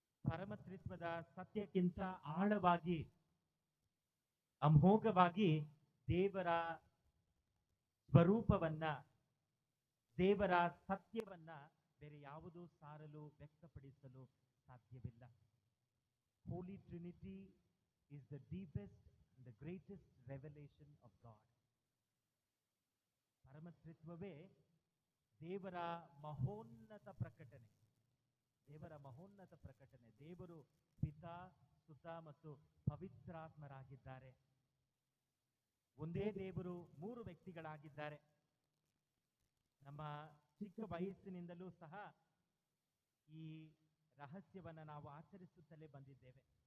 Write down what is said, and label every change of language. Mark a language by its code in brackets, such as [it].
[kn] ಪರಮತ್ರಿತ್ವದ ಸತ್ಯಕ್ಕಿಂತ ಆಳವಾಗಿ, ಅಮೋಘವಾಗಿ ದೇವರ ಸ್ವರೂಪವನ್ನ, ದೇವರ ಸತ್ಯವನ್ನ ಬೇರೆ ಯಾವುದೂ ಸಾರಲು ವ್ಯಕ್ತಪಡಿಸಲು ಸಾಧ್ಯವಿಲ್ಲ. [en] Holy Trinity is the deepest and the greatest revelation of God. [kn] ಪರಮತ್ರಿತ್ವವೇ ದೇವರ ಮಹೋನ್ನತ ಪ್ರಕಟಣೆ. ದೇವರ ಮಹೋನ್ನತ ಪ್ರಕಟಣೆ. ದೇವರು ಪಿತಾ, ಸುತ ಮತ್ತು ಪವಿತ್ರಾತ್ಮರಾಗಿದ್ದಾರೆ. ಒಂದೇ ದೇವರು ಮೂರು ವ್ಯಕ್ತಿಗಳಾಗಿದ್ದಾರೆ. ನಮ್ಮ ಚಿಕ್ಕ ವಯಸ್ಸಿನಿಂದಲೂ ಸಹ ಈ ರಹಸ್ಯವನ್ನು ನಾವು ಆಚರಿಸುತ್ತಲೇ ಬಂದಿದ್ದೇವೆ.